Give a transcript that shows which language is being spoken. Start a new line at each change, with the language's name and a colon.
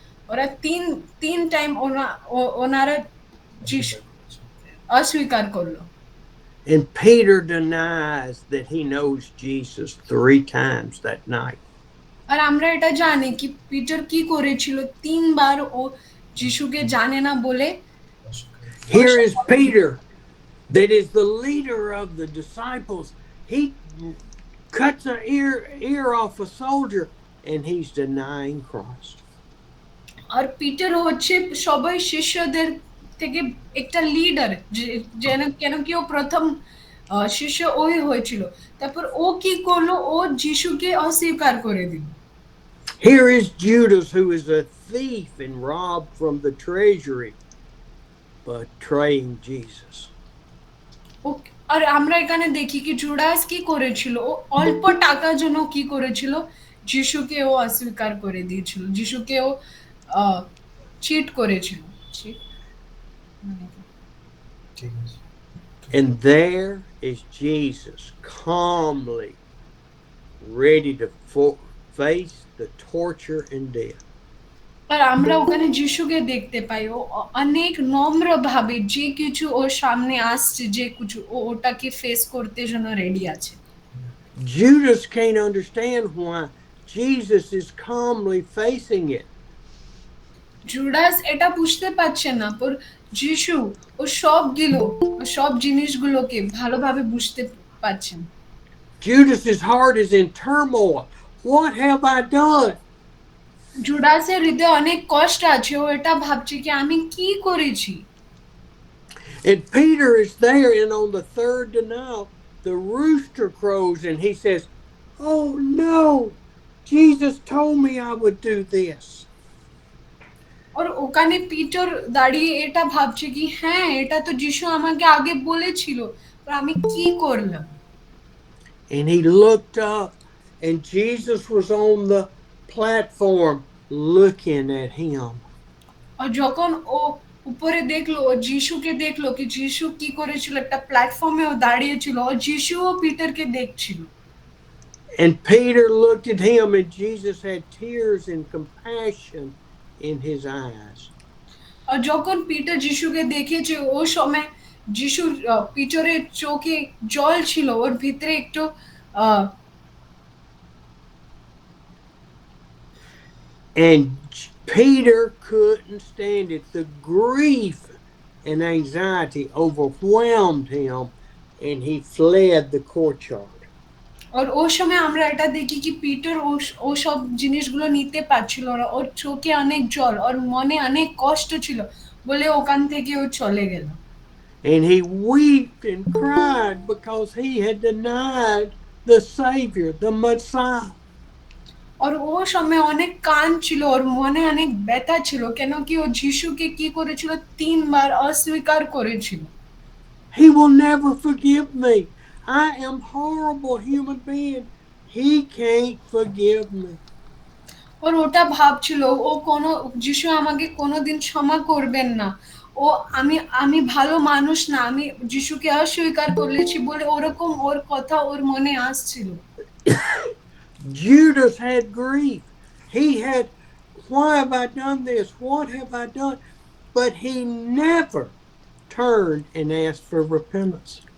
Bangla: ওরা তিন টাইম ওনারা যিশু অস্বীকার করলো।
English: And Peter denies that he knows Jesus 3 times that night.
Bangla: আর আমরা এটা জানি কি পিটার কি করেছিল, 3 বার ও যিশুকে জানে না বলে।
English: Here is Peter, that is the leader of the disciples. He cuts an ear off a soldier and he's denying Christ.
Bangla: আর Peter হচ্ছে সবাই শিষ্যদের থেকে একটা লিডার, কেন কি ও প্রথম শিষ্য ওই হয়েছিল। তারপর ও কি করলো, ও যিশুকে অস্বীকার করে দিল।
English: Here is Judas, who is a thief and robbed from the treasury, betraying Jesus.
Bangla: আর আমরা এখানে দেখি কি জুডাস কি করেছিল, ও অল্প টাকার জন্য কি করেছিল, যিশুকে ও অস্বীকার করে দিয়েছিল, যিশুকে ও চিট করেছিল। ঠিক আছে।
English: And there is Jesus calmly ready to face the torture and death.
Bangla: আর আমরা ওখানে যিশুকে দেখতে পাই, ও অনেক নম্র ভাবে যে কিছু ওর সামনে আসছে, যে কিছু ও ওটাকে ফেস করতে জন্য রেডি আছে।
English: Judas can't understand why Jesus is calmly facing it.
Bangla: Judas এটা বুঝতে পারছে না, পর যিশু ও সব জিনিসগুলোকে ভালোভাবে বুঝতে পারছেন।
English: Judas's heart is in turmoil. What have I done?
Bangla: জুডাসের হৃদয়ে অনেক কষ্ট আছে, ও এটা ভাবছে কি আমি কি করেছি।
English: And Peter is there, and on the third denial, the rooster crows and he says, "Oh no, Jesus told me I would do this."
Bangla: আর ওখানে পিটার দাঁড়িয়ে এটা ভাবছে কি হ্যাঁ এটা তো যিশু আমাকে আগে বলেছিল, আর আমি কি করলাম।
English: And he looked up and Jesus was on the platform looking at him.
Bangla: আর যখন ও উপরে দেখলো, ও যিশুকে দেখলো কি যিশু কি করেছিল, একটা প্ল্যাটফর্মে ও দাঁড়িয়েছিল, ও যিশু ও পিটারকে দেখছিল।
English: And Peter looked at him, and Jesus had tears and compassion in his eyes.
Bangla: আর যখন পিটার যিশুকে দেখেছে ও সময় যিশুর পিটারের চোখে জল ছিল, ওর ভিতরে একটু আহ,
English: And Peter couldn't stand it. The grief and anxiety overwhelmed him, and he fled the courtyard.
Bangla: আর ওই সময় আমরা এটা দেখি কি পিটার ও সব জিনিসগুলো নিতে পারছিল না, ওর চোখে অনেক জল, ওর মনে অনেক কষ্ট ছিল বলে ওখান থেকে ও চলে গেল।
English: And he wept and cried because he had denied the Savior, the Messiah.
Bangla: আর ও সময় অনেক কান ছিল, ওর মনে অনেক ব্যথা ছিল, কেন কি ও যিশুকে কি করেছিল, 3 বার অস্বীকার করেছিল।
English: He will never forgive me. I am horrible human being. He can't forgive me.
Bangla: ওর ওটা ভাবছিল ও কোনো যিশু আমাকে কোনোদিন ক্ষমা করবেন না, ও আমি ভালো মানুষ না, আমি যিশুকে অস্বীকার করেছি বলে ওরকম ওর কথা ওর মনে আসছিল।
English: Judas had grief. He had, why have I done this? What have I done? But he never turned and asked for repentance.